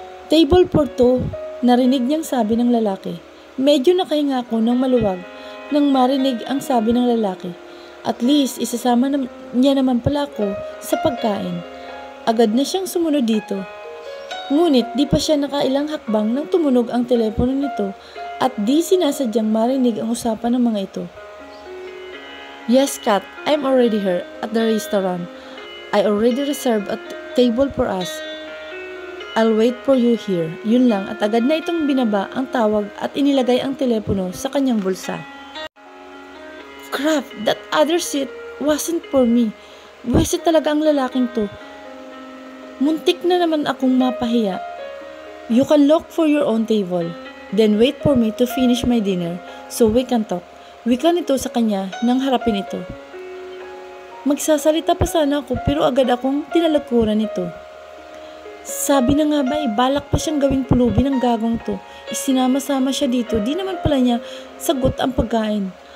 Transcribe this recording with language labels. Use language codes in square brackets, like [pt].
[en] Table for two, [tl] narinig niyang sabi ng lalaki. Medyo nakahinga ako ng maluwag nang marinig ang sabi ng lalaki. At least, isasama niya naman pala ako sa pagkain. Agad na siyang sumunod dito. Ngunit di pa siya nakailang hakbang nang tumunog ang telepono nito at di sinasadyang marinig ang usapan ng mga ito. [en] Yes, Kat, I'm already here at the restaurant. I already reserved a table for us. I'll wait for you here. [tl] Yun lang at agad na itong binaba ang tawag at inilagay ang telepono sa kanyang bulsa. [en] Crap, that other seat wasn't for me. [tl] Buwisit talaga ang lalaking to. Muntik na naman akong mapahiya. [en] You can look for your own table. Then wait for me to finish my dinner so we can talk. [tl] Wika nito sa kanya nang harapin ito. Magsasalita pa sana ako pero agad akong tinalakuran nito. Sabi na nga ba balak pa siyang gawing pulubi ng gagong to. Isinama-sama siya dito, di naman pala niya sagot ang pagkain.